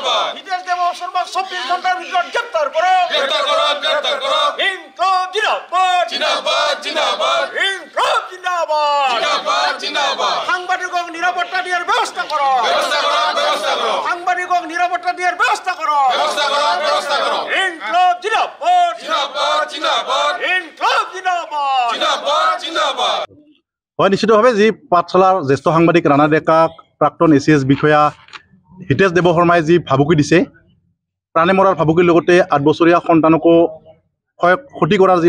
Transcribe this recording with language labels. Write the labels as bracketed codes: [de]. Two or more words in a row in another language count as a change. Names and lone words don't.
[as] হিতেশ দেব শর্মা 24 ঘন্টার ভিতর গ্রেফতার করো [hi] इंकलाब ज़िंदाबाद इंकलाब ज़िंदाबाद [as] সাংবাদিকক নিরাপত্তা দিয়ার ব্যবস্থা করো সাংবাদিকক নিরাপত্তা দিয়ার ব্যবস্থা করো [hi] इंकलाब ज़िंदाबाद इंकलाब ज़िंदाबाद [as] হয় নিশ্চিতভাৱে যি পাঠশালাৰ জ্যেষ্ঠ সাংবাদিক ৰাণা ডেকাক প্ৰাক্তন ACS বিষয়া হিতেশ দেৱ শৰ্মাই যি ভাবুকি দিছে প্ৰাণে মৰাৰ ভাবুকিৰ লগতে 8 বছৰীয়া সন্তানকো ক্ষতি কৰাৰ যি